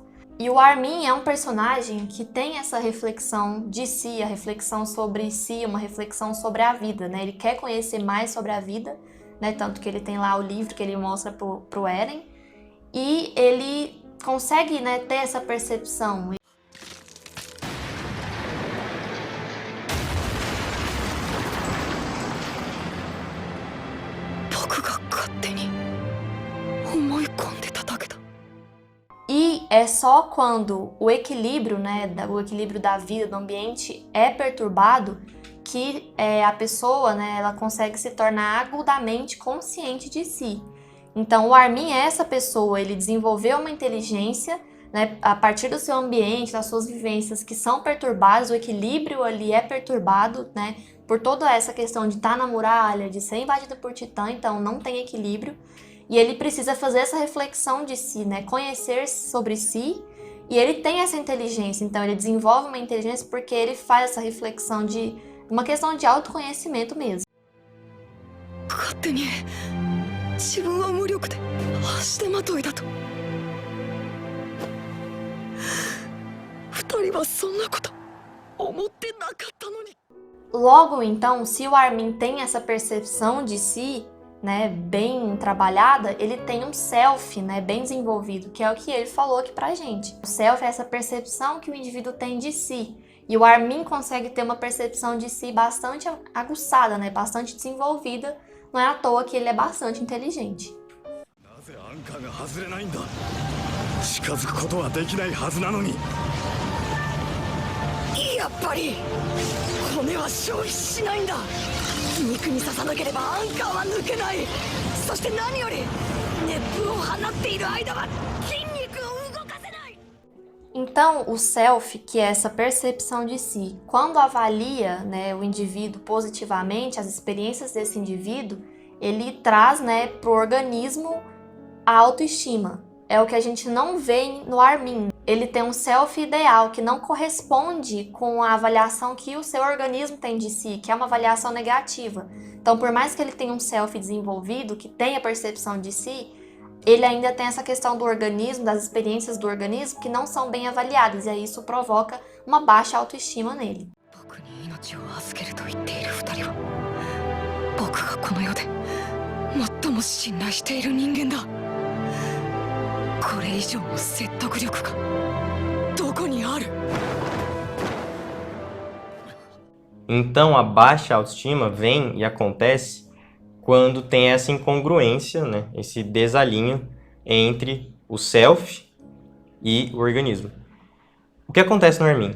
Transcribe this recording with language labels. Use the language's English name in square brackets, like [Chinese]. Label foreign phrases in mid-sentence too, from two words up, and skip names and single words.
[Portuguese] E o Armin é um personagem que tem essa reflexão de si, a reflexão sobre si, uma reflexão sobre a vida, né? Ele quer conhecer mais sobre a vida, né? Tanto que ele tem lá o livro que ele mostra pro Eren. E ele consegue, né, ter essa percepção. [Japanese] 僕が勝手に思い込んでただけだ。 [Portuguese] E é só quando o equilíbrio, né, o equilíbrio da vida, do ambiente é perturbado que a pessoa, né, ela consegue se tornar agudamente consciente de si. Então o Armin é essa pessoa, ele desenvolveu uma inteligência, né, a partir do seu ambiente, das suas vivências que são perturbadas, o equilíbrio ali é perturbado, né, por toda essa questão de estar na muralha, de ser invadido por Titã, então não tem equilíbrio. E ele precisa fazer essa reflexão de si, né? Conhecer sobre si. E ele tem essa inteligência. Então, ele desenvolve uma inteligência porque ele faz essa reflexão de uma questão de autoconhecimento mesmo. [Japanese] 勝手に自分は無力で足手まといだと。二人はそんなこと思ってなかったのに。 [Portuguese] Logo, então, se o Armin tem essa percepção de si, né, bem trabalhada, ele tem um self, né, bem desenvolvido, que é o que ele falou aqui pra gente. O self é essa percepção que o indivíduo tem de si. E o Armin consegue ter uma percepção de si bastante aguçada, né, bastante desenvolvida. Não é à toa que ele é bastante inteligente. [Japanese] なぜアンカーが外れないんだ。近づくことはできないはずなのに。やっぱり骨は消費しないんだ。肉に刺さなければアンカーは抜けない。そして何より熱風を放っている間は筋肉を動かせない。 [Portuguese] Então, o self, que é essa percepção de si, quando avalia, né, o indivíduo positivamente, as experiências desse indivíduo, ele traz, né, para o organismo a autoestima. É o que a gente não vê no Armin. Ele tem um self ideal que não corresponde com a avaliação que o seu organismo tem de si, que é uma avaliação negativa. Então, por mais que ele tenha um self desenvolvido, que tenha percepção de si, ele ainda tem essa questão do organismo, das experiências do organismo, que não são bem avaliadas, e aí isso provoca uma baixa autoestima nele. [Japanese] 僕に命を預けると言っている二人は僕がこの世で最も信頼している人間だ。これ以上の説得力がどこにある？ [Portuguese] Então, a baixa autoestima vem e acontece quando tem essa incongruência, né? Esse desalinho entre o self e o organismo. O que acontece no Armin?